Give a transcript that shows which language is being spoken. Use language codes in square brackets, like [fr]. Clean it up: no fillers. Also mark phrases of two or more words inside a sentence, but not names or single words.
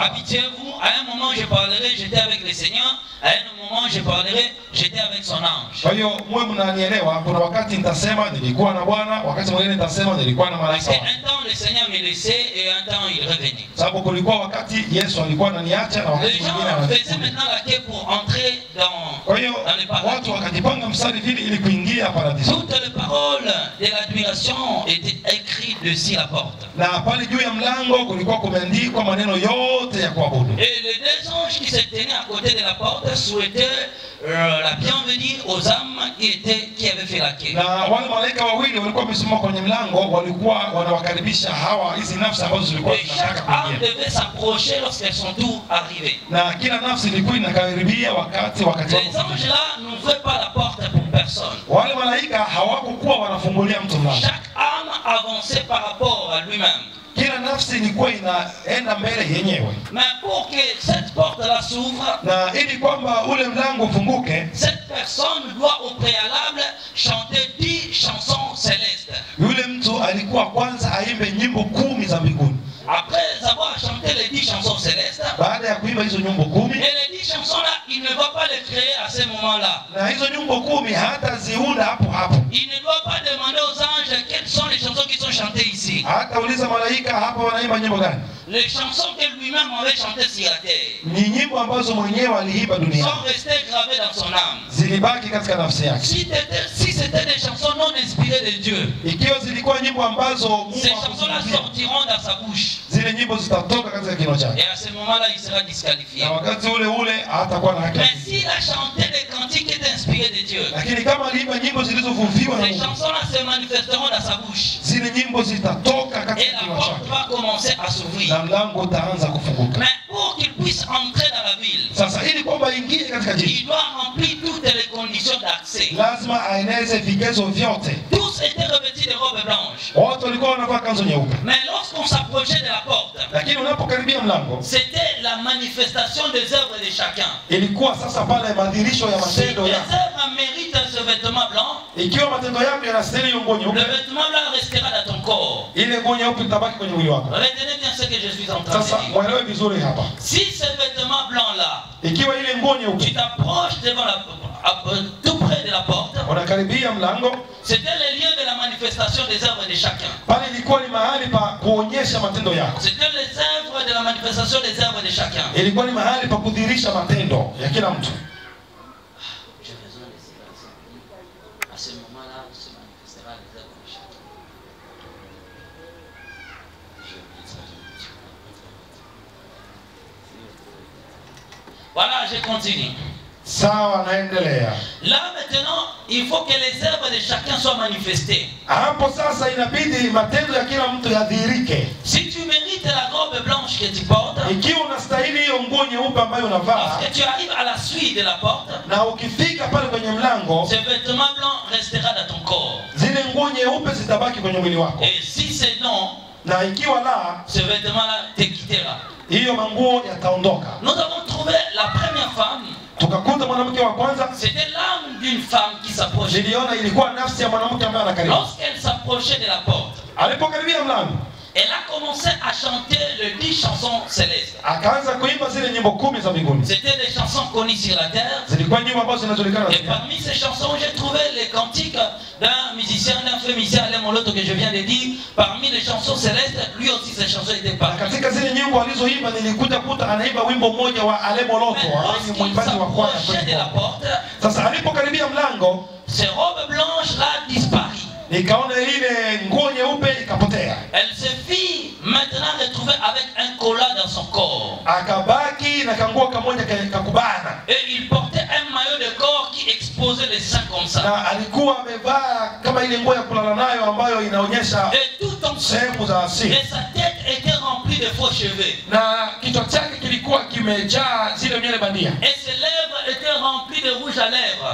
[fr] Habituez-vous, à un moment je parlerai, j'étais avec le Seigneur, à un moment je parlerai, j'étais avec son ange. [sw] Kwa hiyo mwe mnanielewa, kuna wakati nitasema nilikuwa na Bwana, wakati mwingine nitasema nilikuwa na malaika. [fr] Parce qu'un temps le Seigneur me laissait et un temps il revenait. [sw] Sababu kulikuwa wakati Yesu alikuwa ananiacha na wakati [fr] Les [sw] mwingine [fr] gens faisaient [sw] anakuja. [fr] maintenant la queue pour entrer dans les paradis. [sw] Watu wakajipanga mstari vile ili kuingia paradiso. [fr] Toutes les paroles de l'admiration étaient écrites dessus la porte. [sw] Na pale juu ya mlango kulikuwa kumeandikwa maneno yote ya kuabudu. [fr] Et les deux anges qui se tenaient à côté de la porte souhaitaient la bienvenue aux âmes qui avaient fait la quête. [sw] Na wale malaika wawili walikuwa wamesimama kwenye mlango, walikuwa wanawakaribisha hawa hizi nafsi ambazo zilikuwa zinataka [fr] chaque âme [sw] kuingia. [fr] devait s'approcher lorsqu'elles sont toutes arrivées. [sw] Na kila nafsi ilikuwa inakaribia wakati [fr] Les anges là n'ouvraient pas la porte pour personne. [sw] wale malaika hawakuwa wanafungulia mtu mlango. [fr] Chaque âme avançait par rapport à lui-même. [sw] Kila nafsi ilikuwa inaenda mbele yenyewe. [fr] Mais pour que cette porte-là s'ouvre, [sw] Na ili kwamba ule mlango ufunguke, [fr] cette personne doit au préalable chanter 10 chansons célestes. [sw] yule mtu alikuwa kwanza aimbe nyimbo 10 za mbinguni. [fr] Après avoir chanté les 10 chansons célestes, [sw] Baada ya kuimba hizo nyimbo 10, [fr] et les 10 chansons-là, il ne va pas les créer à ce moment-là. [sw] na hizo nyimbo 10 hata ziunda hapo hapo. [fr] Il ne doit pas demander aux anges quelles sont les chansons qui sont chantées ici. [sw] Hata uliza malaika hapa wanaimba nyimbo gani? [fr] Les chansons que lui-même avait chantées sur la terre [sw] Ni nyimbo ambazo mwenyewe aliimba duniani. [fr] sont restées gravées dans son âme. [sw] Zilibaki katika nafsi yake. [fr] Si c'était des chansons non inspirées de Dieu, [sw] Ikiwa zilikuwa nyimbo ambazo Mungu [fr] ces chansons-là [sw] hakuziambia, [fr] sortiront dans sa bouche. [sw] zile nyimbo zitatoka katika kinywa chake. [fr] Et à ce moment-là, il sera disqualifié. [sw] Na wakati ule ule hatakuwa na haki. [fr] Mais s'il a chanté des cantiques qui étaient inspirés de Dieu, [sw] Lakini kama aliimba nyimbo zilizovuviwa na [fr] ces [sw] Mungu, [fr] chansons-là se manifesteront dans sa bouche. [sw] zile nyimbo zitatoka [fr] Et [sw] katika [fr] la [sw] kinywa [fr] porte [sw] chake. [fr] va commencer à s'ouvrir. [sw] Na mlango utaanza kufunguka. [fr] Mais pour qu'il puisse entrer dans la ville, [sw] Sasa ili kwamba ingie katika jiji, [fr] il doit remplir toutes les conditions d'accès. [sw] lazima aeneze vigezo vyote. [fr] Tous étaient revêtus de robes blanches. [sw] Watu walikuwa wanavaa kanzu nyeupe. [fr] Mais lorsqu'on s'approchait de la porte, [sw] Lakini unapokaribia mlango, [fr] c'était la manifestation des œuvres de chacun. [sw] ilikuwa sasa pale madhirisho ya [fr] Si [sw] matendo [fr] tes [sw] ya. [fr] œuvres méritent ce vêtement blanc, [sw] Ikiwa matendo yako yanastahili hiyo nguo [fr] le [sw] nyeupe, [fr] vêtement blanc restera dans ton corps. [sw] ile nguo nyeupe itabaki kwenye mwili wako. [fr] Retenez bien ce que je suis en train [sw] Sasa [fr] de dire. [sw] mwelewe vizuri hapa. [fr] Si ce vêtement blanc-là, [sw] Ikiwa ile nguo [fr] tu [sw] nyeupe [fr] t'approches devant tout près de la porte, [sw] unakaribia mlango, [fr] c'était le lieu de la manifestation des œuvres de chacun. [sw] pale ilikuwa ni mahali pa kuonyesha matendo yako. [fr] C'était les œuvres de la manifestation des œuvres de chacun. [sw] Ilikuwa ni mahali pa kudhihirisha matendo ya kila mtu. [fr] J'ai besoin de silence. À ce moment-là, se manifestera les œuvres de chacun. Voilà, je continue. [sw] Sawa, naendelea. [fr] Là maintenant, il faut que les œuvres de chacun soient manifestées. [sw] Hapo sasa inabidi matendo ya kila mtu yadhihirike. [fr] Si tu mérites la robe blanche que tu portes, [sw] Ikiwa unastahili hiyo nguo nyeupe ambayo unavaa, [fr] lorsque tu arrives à la suite de la porte, [sw] na ukifika pale kwenye mlango, [fr] ce vêtement blanc restera dans ton corps. [sw] zile nguo nyeupe zitabaki kwenye mwili wako. [fr] Et si c'est non, [sw] Na ikiwa la, [fr] ce vêtement-là te quittera. [sw] hiyo manguo yataondoka. [fr] Nous avons trouvé la première femme. [sw] Tukakuta mwanamke wa kwanza, [fr] C'était l'âme d'une femme qui s'approchait. [sw] niliona ilikuwa nafsi ya mwanamke ambaye anakaribia. [fr] Lorsqu'elle s'approchait de la porte, [sw] Alipokaribia mlango, [fr] elle a commencé à chanter les 10 chansons célestes. [sw] akaanza kuimba zile nyimbo 10 za mbinguni. [fr] C'était des chansons connues sur la terre. [sw] Zilikuwa nyimbo ambazo zinajulikana [fr] Et [sw] duniani. [fr] parmi ces chansons, j'ai trouvé les cantiques d'un musicien, d'un frère musicien, Alain Moloto, que je viens de dire. Parmi les chansons célestes, lui aussi ses chansons étaient [sw] Na [fr] parmi. [sw] katika zile nyimbo alizoimba nilikuja kuta anaimba wimbo mmoja wa Ale Moloto, [fr] Mais [sw] ambaye ni [fr] lorsqu'il [sw] mwimbaji wa kwaya [fr] s'approchait de [sw] kwetu. [fr] la porte, [sw] Sasa alipokaribia mlango, [fr] ses robes blanches-là disparut. [sw] nikaona ile nguo nyeupe ikapotea. [fr] Elle se fit maintenant retrouver avec un collat dans son corps. [sw] Akabaki na kanguo kamoja kakubana. [fr] Et il portait un maillot de corps qui exposait les seins comme ça. [sw] Na alikuwa amevaa kama ile nguo ya kulala nayo ambayo inaonyesha [fr] Et tout en [sw] sehemu za asili. [fr] et sa tête était remplie de faux cheveux. [sw] Na kichwa chake kilikuwa kimejaa zile nywele bandia. [fr] Et ses lèvres étaient remplies de rouge à lèvres.